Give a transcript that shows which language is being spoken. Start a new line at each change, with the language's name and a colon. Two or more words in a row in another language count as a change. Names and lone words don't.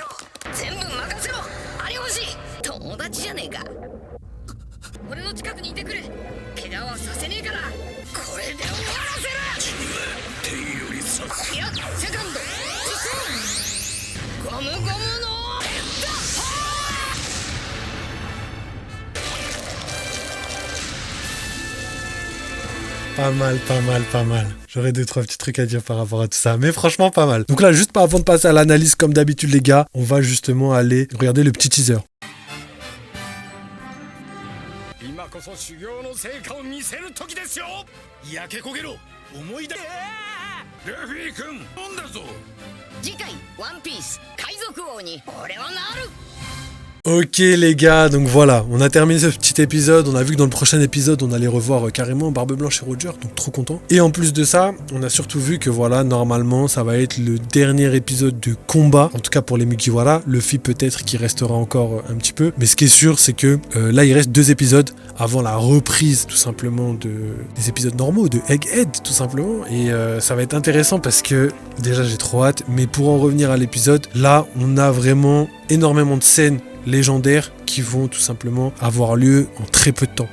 Japanese: 全部任せろ。有吉友達じゃねえか。俺の近くにいてくれ。怪我はさせねえから。これで終わらせる。天よりさす。いやセカンド進む。ゴムゴムの
French: Pas mal, pas mal, pas mal. J'aurais 2-3 petits trucs à dire par rapport à tout ça. Mais franchement, pas mal. Donc là, juste pas avant de passer à l'analyse, comme d'habitude, les gars, on va justement aller regarder le petit teaser.
Japanese: 今こそ修行の成果を見せる時ですよ。焼け焦げろ。思い出。ルフィ君、飲んだぞ。次回ワンピース海賊王に俺はなる。
French: Ok les gars, donc voilà, on a terminé ce petit épisode, on a vu que dans le prochain épisode on allait revoir carrément Barbe Blanche et Roger, donc trop content. Et en plus de ça, on a surtout vu que voilà, normalement ça va être le dernier épisode de combat, en tout cas pour les Mugiwara, Luffy peut-être qui restera encore un petit peu, mais ce qui est sûr c'est que là il reste 2 épisodes avant la reprise tout simplement des épisodes normaux, de Egghead tout simplement, et ça va être intéressant parce que déjà j'ai trop hâte, mais pour en revenir à l'épisode, là on a vraiment énormément de scènes légendaires qui vont tout simplement avoir lieu en très peu de temps.